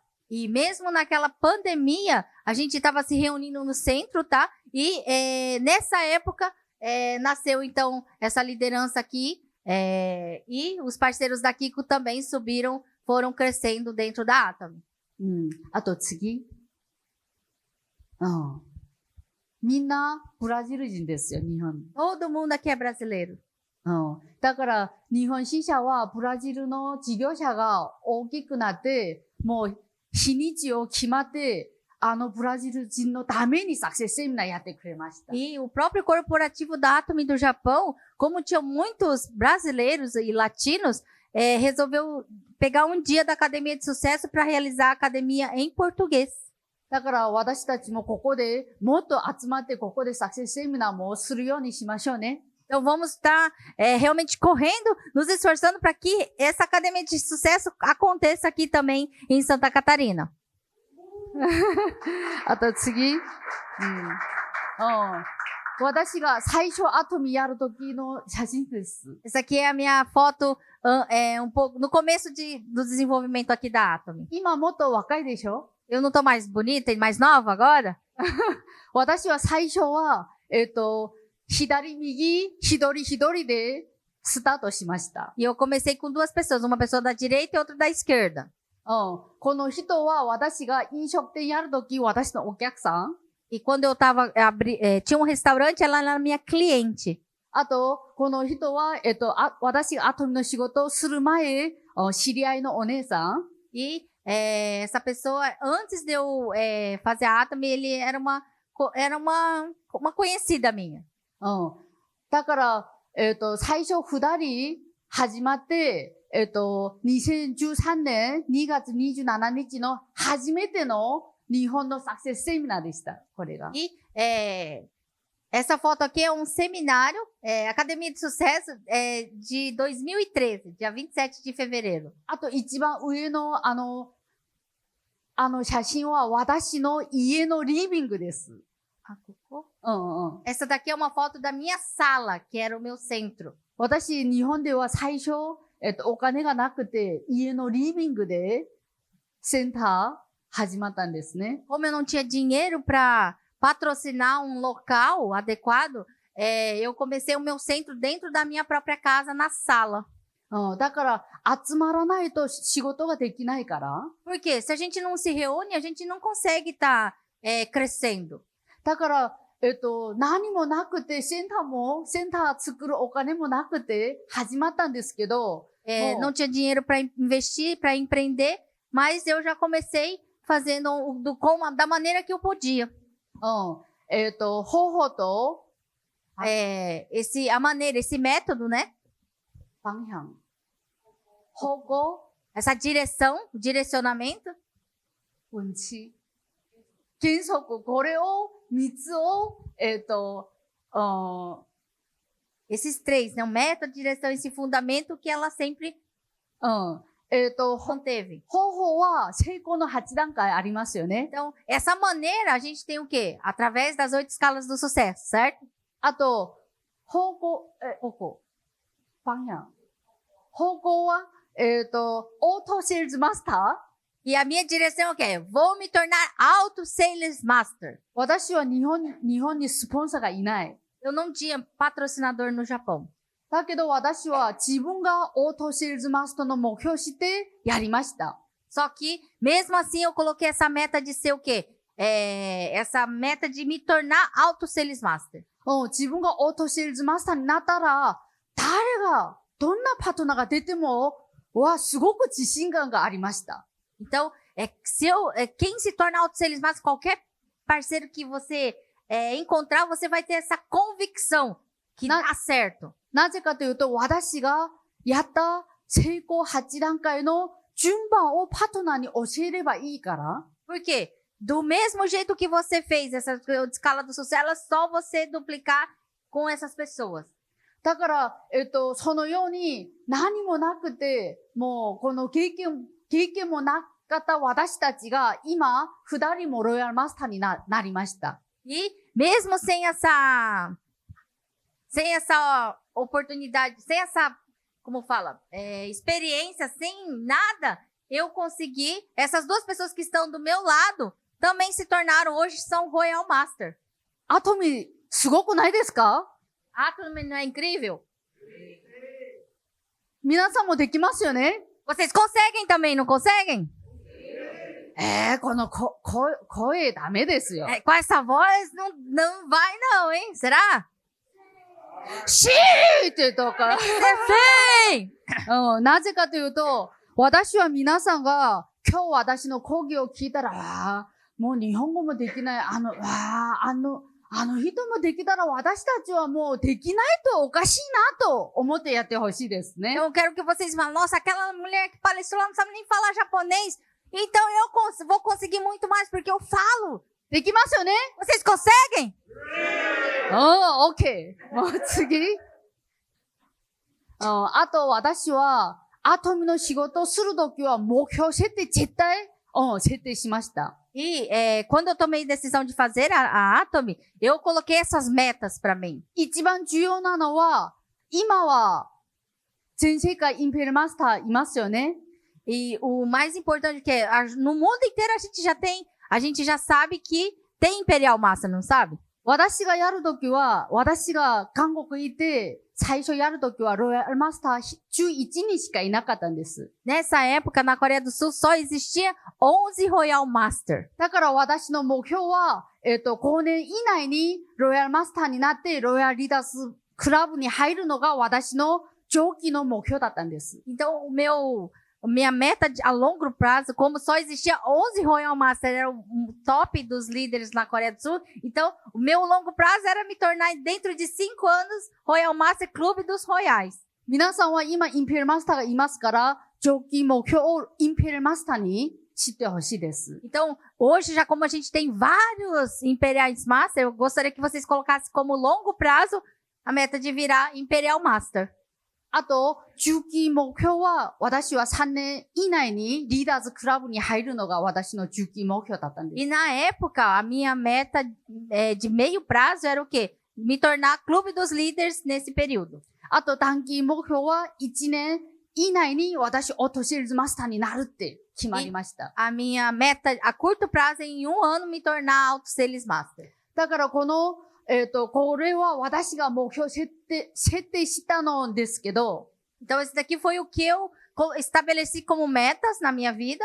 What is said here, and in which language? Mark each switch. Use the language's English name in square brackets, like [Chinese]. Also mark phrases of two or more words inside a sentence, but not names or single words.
[Portuguese] E mesmo naquela pandemia, a gente estava se reunindo no centro, tá? E nessa época, nasceu então essa liderança aqui, e os parceiros da Kiko também subiram, foram crescendo dentro da Atom. [Japanese] あと次。みんなブラジル人ですよ、日本。 [Portuguese] Todo mundo aqui é brasileiro. [Japanese] だから、日本支社はブラジルの事業者が大きくなって、もう日にちを決まって、ブラジル人のためにサクセスセミナーやってくれました。 [Portuguese] E o próprio corporativo da Atom do Japão, como tinham muitos brasileiros e latinos, resolveu pegar um dia da Academia de Sucesso para realizar a academia em português. [Japanese] だから私たちもここでもっと集まってここでサクセスセミナーもするようにしましょうね。 [Portuguese] Então vamos estar realmente correndo, nos esforçando para que essa academia de sucesso aconteça aqui também em Santa Catarina. [Japanese] あと次。私が最初アトミやる時の写真です。 [Portuguese] Essa aqui é a minha foto um pouco no começo do desenvolvimento aqui da Atom. [Japanese] 今もっと若いでしょ [Portuguese] Eu não tô mais bonita e mais nova agora? [Japanese] 私は最初は、左右、一人でスタートしました。 [Portuguese] E eu comecei com duas pessoas, uma pessoa da direita e outra da esquerda. [Japanese] この人は私が飲食店やるとき、私のお客さん。 [Portuguese] E quando eu tinha um restaurante, ela era minha cliente. [Japanese] あと、この人は、私がアトミの仕事をする前、知り合いのお姉さん。 [Portuguese] E essa pessoa, antes de eu fazer a Atom, ele era uma conhecida minha. [Japanese] だから、最初二人始まって、2013年2月27日の初めての日本のサクセスセミナーでした。これが。 [Portuguese] E essa foto aqui é um seminário, Academia de Sucesso, de 2013, dia 27 de fevereiro. [Japanese] あと一番上の写真は私の家のリビングです。 [Portuguese] Essa daqui é uma foto da minha sala, que era o meu centro. [Japanese] 私、日本では最初、 お金がなくて、家のリビングでセンター始まったんですね。 [Portuguese] Como eu não tinha dinheiro para patrocinar um local adequado, eu comecei o meu centro dentro da minha própria casa, na sala. [Japanese] だから、集まらないと仕事ができないから。 [Portuguese] Por quê? Se a gente não se reúne, a gente não consegue estar crescendo. [Japanese] だから、何もなくて、センター作るお金もなくて、始まったんですけど、 [Portuguese] Não tinha dinheiro para investir, para empreender, mas eu já comecei fazendo da maneira que eu podia. [Japanese] 方法と、 [Portuguese] esse método, né? [Japanese] 方向。方向、 [Portuguese] Essa direção, direcionamento. [Japanese] 運賃。原則、これを、3つを、 [Portuguese] Esses três, né? O método, direção e esse fundamento que ela sempre [Japanese] 方 [Portuguese] conteve. [Japanese] 法は成功の8段階ありますよね。 [Portuguese] Então, essa maneira a gente tem o quê? Através das 8 escalas do sucesso, certo? [Japanese] あと、方向。方向。方向は、オートセールズマスター。 [Portuguese] E a minha direção é o quê? Vou me tornar Auto Sales Master. [Japanese] 私は日本にスポンサーがいない。 [Portuguese] Eu não tinha patrocinador no Japão. [Japanese] だけど私は自分がオートセールズマスターの目標をしてやりました。 [Portuguese] Só que, mesmo assim, eu coloquei essa meta de ser o quê? Essa meta de me tornar Auto Sales Master. [Japanese] 自分がオートセールズマスターになったら、どんなパートナーが出ても、すごく自信感がありました。 [Portuguese] Então, quem se torna Auto Sales Master, qualquer parceiro que você encontrar, você vai ter essa convicção que dá certo. [Japanese] なぜかというと、私がやった成功8段階の順番をパートナーに教えればいいから。 [Portuguese] Por quê? Do mesmo jeito que você fez essa escala do sucesso, é só você duplicar com essas pessoas. [Japanese] だから、そのように何もなくて、もうこの経験もなかった私たちが今、2人もロイヤルマスターになりました。 [Portuguese] E mesmo sem essa oportunidade, sem essa, como fala, experiência, sem nada, eu consegui, essas duas pessoas que estão do meu lado, também se tornaram, hoje são Royal Master. [Japanese] アトミ、すごくないですか？ [Portuguese] Atomy não é incrível? [Japanese] 皆さんもできますよね？ [Portuguese] Vocês conseguem também, não conseguem? [Japanese] この声ダメですよ。 [Portuguese] Com essa voz, não vai não, hein? Será? [Japanese] シーってとか。 [Portuguese] Sim! [Japanese] なぜかというと、私は皆さんが今日私の講義を聞いたら、もう日本語もできない、あの人もできたら私たちはもうできないとおかしいなと思ってやってほしいですね。 [Portuguese] Eu quero que vocês falem, nossa, aquela mulher que palestrou lá não sabe nem falar japonês, então eu vou conseguir muito mais porque eu falo. [Japanese] できますよね？ [Portuguese] Vocês conseguem? [Japanese] オッケー。もう次。あと私は、アトミの仕事をするときは目標設定絶対、設定しました。 [Portuguese] E quando eu tomei decisão de fazer a Atomy, eu coloquei essas metas para mim. [Japanese] 一番重要なのは、今は全世界インペルマスターいますよね。 [Portuguese] E o mais importante que é, no mundo inteiro a gente já sabe que tem Imperial Master, não sabe? [Japanese] 私がやるときは、私が韓国行って、最初やるときはロイヤルマスター11人しかいなかったんです。 [Portuguese] Nessa época, na Coreia do Sul, só existia 11 Royal Master. [Japanese] だから私の目標は、5年以内にロイヤルマスターになって、ロイヤルリーダーズクラブに入るのが私の長期の目標だったんです。 [Portuguese] Então, minha meta a longo prazo, como só existia 11 Royal Master, era o top dos líderes na Coreia do Sul. Então, o meu longo prazo era me tornar, dentro de 5 anos, Royal Master Clube dos Royais. [Japanese] 皆さんは今インペルマスターがいますから、長期目標をインペルマスターに知ってほしいです。 [Portuguese] Então, hoje, já como a gente tem vários Imperiais Master, eu gostaria que vocês colocassem como longo prazo a meta de virar Imperial Master. [Japanese] あと、中期目標は、私は3年以内にリーダーズクラブに入るのが私の中期目標だったんです。 [Portuguese] E na época, a minha meta de meio prazo era o quê? Me tornar clube dos líderes nesse período. [Japanese] あと、短期目標は1年以内に私、オートセールスマスターになるって決まりました。 [Portuguese] A minha meta a curto prazo é em 1 ano me tornar Auto Sales Master. [Japanese] だからこの、これは私が目標設定したのですけど、 [Portuguese] Então, esse daqui foi o que eu estabeleci como metas na minha vida.